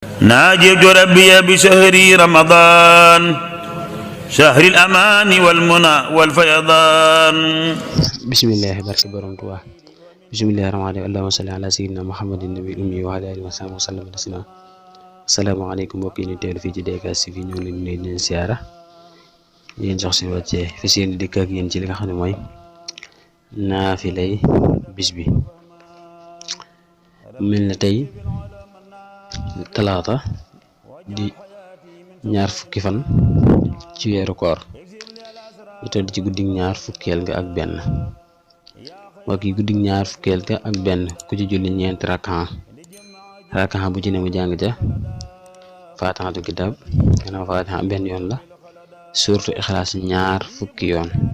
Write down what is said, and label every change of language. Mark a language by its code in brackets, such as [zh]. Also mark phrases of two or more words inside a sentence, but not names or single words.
[ar] ناجيت ربي بشهر رمضان شهر الأمان والمنى والفيضان. بسم الله [wo] barke borom Tuubaa [ar] بسم الله الرحمن الرحيم اللهم صل على سيدنا محمد النبي الأمي وعلى آله وصحبه وسلم تسليما. [wo] Asalaamaaleykum mbokk yi ñu teewlu fii ci DKS TV ñu ngi leen di nuyu di leen siyaara yéen jox seen wàccee fas yéene dikk ak yéen ci li nga xam ne mooy naafilay bis bi. mel na tey talaata di ñaar fukki fan ci weeru koor ñu toll ci guddig ñaar fukkeel ga ak benn waa kii guddig ñaar fukkeel ga ak benn ku ci julli ñeenti rakan bu ci ne mu jàng ja [ar] فاتحة الكتاب [wo] gannaaw faatixa benn yoon la [ar] سورة الإخلاص [wo] ñaar fukki yoon.